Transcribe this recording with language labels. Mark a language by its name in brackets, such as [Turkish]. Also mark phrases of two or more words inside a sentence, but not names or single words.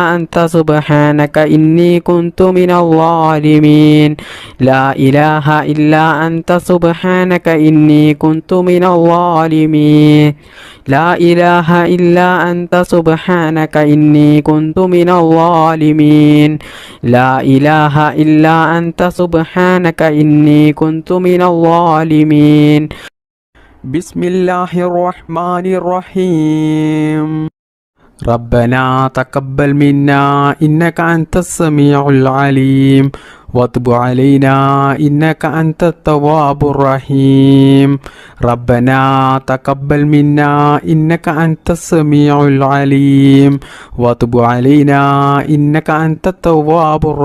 [Arabic] أنت سبحانك إني كنت من الظالمين لا إله إلا أنت سبحانك إني كنت من الظالمين لا إله إلا أنت سبحانك إني كنت من الظالمين لا إله إلا أنت سبحانك إني كنت من الظالمين بسم الله الرحمن الرحيم ربنا تقبل منا إنك أنت السميع العليم وتب علينا إنك أنت التواب الرحيم ربنا تقبل منا إنك أنت السميع العليم وتب علينا إنك أنت التواب